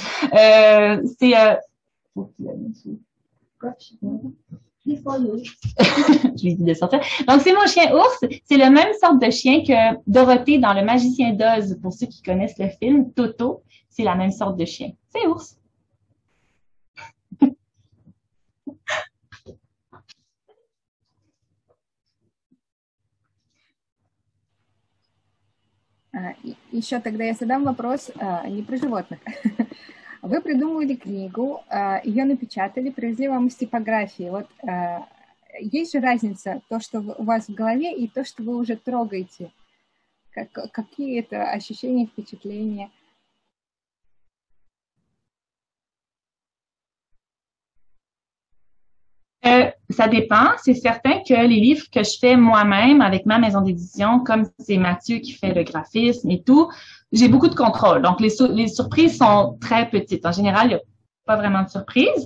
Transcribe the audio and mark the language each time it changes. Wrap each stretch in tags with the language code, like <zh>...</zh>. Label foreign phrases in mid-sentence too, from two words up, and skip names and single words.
<fr>Je lui ai dit de sortir. Donc, c'est mon chien Ours. C'est la même sorte de chien que Dorothée dans Le Magicien d'Oz. Pour ceux qui connaissent le film, Toto, c'est la même sorte de chien. C'est Ours.</fr> <ru>Еще тогда я задам вопрос не про животных. Вы придумывали книгу, ее напечатали, привезли вам из типографии. Вот есть же разница, то, что у вас в голове, и то, что вы уже трогаете. Какие это ощущения, впечатления?</ru> <fr>Ça dépend. C'est certain que les livres que je fais moi-même avec ma maison d'édition, comme c'est Mathieu qui fait le graphisme et tout, j'ai beaucoup de contrôle. Donc, les surprises sont très petites. En général, il y a pas vraiment de surprise.</fr>